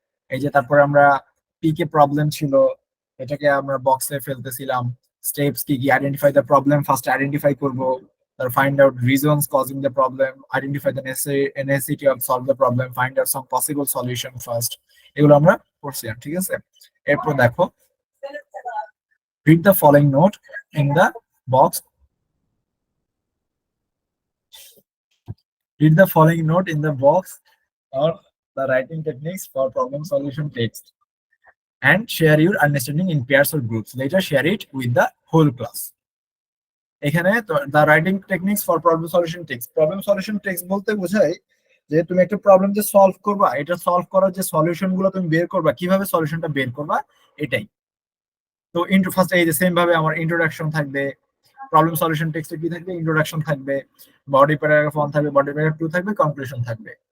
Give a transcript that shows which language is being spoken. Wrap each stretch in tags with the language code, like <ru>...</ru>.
<bn>এই যে তারপরে আমরা পি কে প্রবলেম ছিল, এটাকে আমরা বক্সে ফেলতেছিলাম।</bn> <en>steps</en> <bn>কি কি,</bn> <en>Identify the problem, first identify করব, তারপর find out reasons causing the problem, identify the necessity of solve the problem, find out some possible solution first.</en> <bn>এগুলো আমরা পড়ছিলাম, ঠিক আছে। এরপর দেখো,</bn> <en>Read the following note in the box, read the following note in the box or the writing techniques for problem solution text and share your understanding in pairs or groups. Later share it with the whole class.</en> <bn>এখানে</bn> <en>the writing techniques for problem solution text</en> <bn>বলতে বোঝায় যে তুমি একটা problem যে solve করবা, এটা solve করার যে সলিউশন গুলো তুমি বের করবা, কিভাবে সলিউশনটা বের করবা, এটাই। তো ফার্স্ট এই যে সেম ভাবে আমার ইন্ট্রোডাকশন থাকবে, প্রবলেম সলিউশন টেক্সটে কি থাকবে, ইন্ট্রোডাকশন থাকবে, বডি প্যারাগ্রাফ 1 থাকবে, বডি প্যারাগ্রাফ 2 থাকবে, কনক্লুশন থাকবে।</bn>